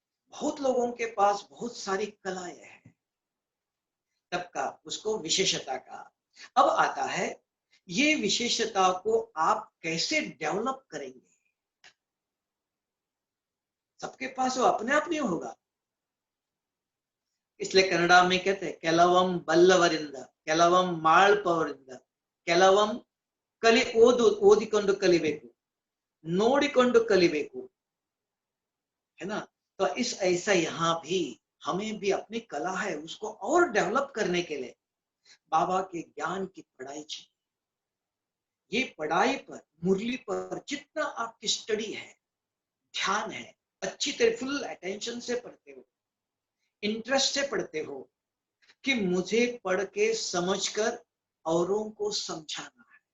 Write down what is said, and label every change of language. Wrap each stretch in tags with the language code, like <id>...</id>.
<hi>बहुत लोगों के पास बहुत सारी कलाएं हैं, तब का उसको विशेषता का. अब आता है ये विशेषता को आप कैसे डेवलप करेंगे. सबके पास वो अपने आप नहीं होगा. इसलिए कन्नड़ा में कहते हैं</hi> <kn>ಕೆಲವಂ ಬಲ್ಲವರಿಂದ, ಕೆಲವಂ ಮಾಳ್ಪವರಿಂದ, ಕೆಲವಂ ಓದಿಕೊಂಡು ಕಲಿಬೇಕು, ನೋಡಿಕೊಂಡು ಕಲಿಬೇಕು,</kn> <hi>है ना. तो इस ऐसा यहाँ भी हमें भी अपनी कला है, उसको और डेवलप करने के लिए बाबा के ज्ञान की पढ़ाई चाहिए. ये पढ़ाई पर, मुरली पर जितना आपकी स्टडी है, ध्यान है, अच्छी तरह फुल अटेंशन से पढ़ते हो, इंटरेस्ट से पढ़ते हो कि मुझे पढ़ के समझकर औरों को समझाना है.</hi>